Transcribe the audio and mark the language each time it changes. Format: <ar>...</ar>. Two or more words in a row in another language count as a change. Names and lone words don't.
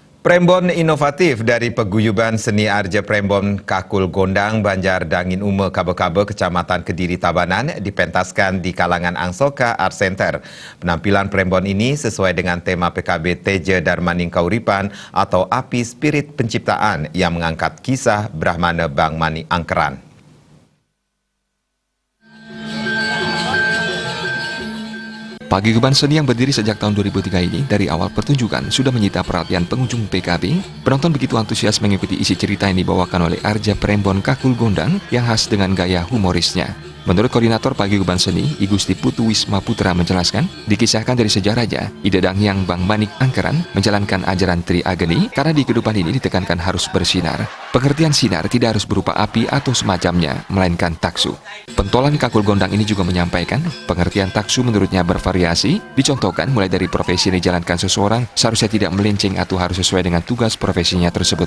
<id>Prembon inovatif dari Paguyuban Seni Arja Prembon Kakul Gondang, Banjar Dangin Ume, Kabe-Kabe, Kecamatan Kediri, Tabanan dipentaskan di kalangan Angsoka Art Center. Penampilan Prembon ini sesuai dengan tema PKB Teja Darmaning Kauripan atau Api Spirit Penciptaan yang mengangkat kisah Brahmana Bang Mani Angkeran. Paguyuban seni yang berdiri sejak tahun 2003 ini dari awal pertunjukan sudah menyita perhatian pengunjung PKB. Penonton begitu antusias mengikuti isi cerita yang dibawakan oleh Arja Prembon Kakul Gondang yang khas dengan gaya humorisnya. Menurut koordinator Paguyuban Seni, I Gusti Putu Wisma Putra menjelaskan, dikisahkan dari sejarahnya, Ida Dangyang Bang Manik Angkeran menjalankan ajaran Tri Ageni karena di kehidupan ini ditekankan harus bersinar. Pengertian sinar tidak harus berupa api atau semacamnya, melainkan taksu. Pentolan Kakul Gondang ini juga menyampaikan, pengertian taksu menurutnya bervariasi, dicontohkan mulai dari profesi yang dijalankan seseorang seharusnya tidak melenceng atau harus sesuai dengan tugas profesinya tersebut.</id>